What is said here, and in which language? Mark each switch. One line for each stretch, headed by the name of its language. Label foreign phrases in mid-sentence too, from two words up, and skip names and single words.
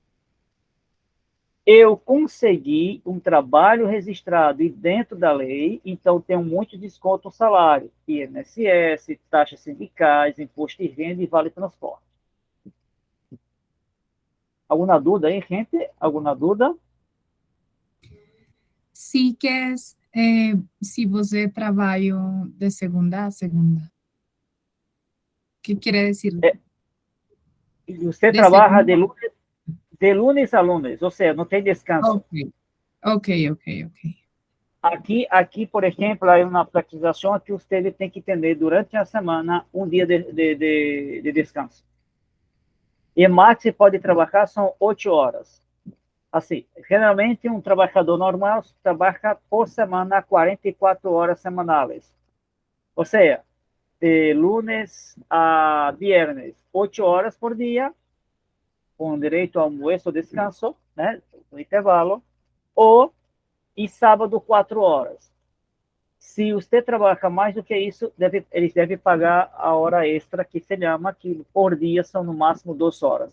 Portuguese: Eu consegui um trabalho registrado e dentro da lei, então tenho muito desconto no salário, INSS, taxas sindicais, imposto de renda e vale transporte. Alguma dúvida aí, gente? Alguma dúvida?
Spanish: Sí que es,
Portuguese: si você trabalha de segunda a segunda.
Spanish: ¿Qué quiere decir?
Portuguese: Você De trabalha segunda.
Spanish: de lunes a lunes,
Portuguese: ou seja, não tem descanso. Ok. Aqui, por exemplo, há uma praticação que você tem que ter durante a semana um dia de descanso. E mais que pode trabalhar são 8 horas. Assim, geralmente um trabalhador normal trabalha por semana 44 horas semanais. Ou seja,
Spanish: de lunes a viernes,
Portuguese: 8 horas por dia, com direito ao almoço ou descanso, né, no intervalo, ou e sábado 4 horas. Se você trabalha mais do que isso, eles devem pagar a hora extra, que se chama, que por dia são no máximo 2 horas.